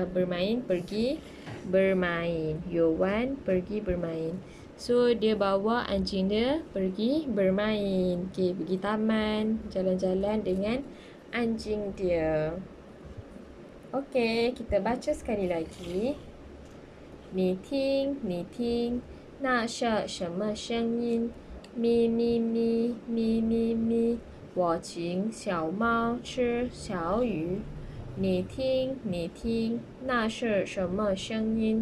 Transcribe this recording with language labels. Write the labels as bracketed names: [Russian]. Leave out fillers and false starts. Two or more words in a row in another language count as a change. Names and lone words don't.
[Malay] Bermain, pergi bermain. Yuan pergi bermain. So dia bawa anjing dia pergi bermain. Okay, pergi taman, jalan-jalan dengan anjing dia. Okey, kita baca sekali lagi. [Chinese] 你听，那是什么声音？咪咪咪，咪咪咪。我请小猫吃小鱼。你听，那是什么声音？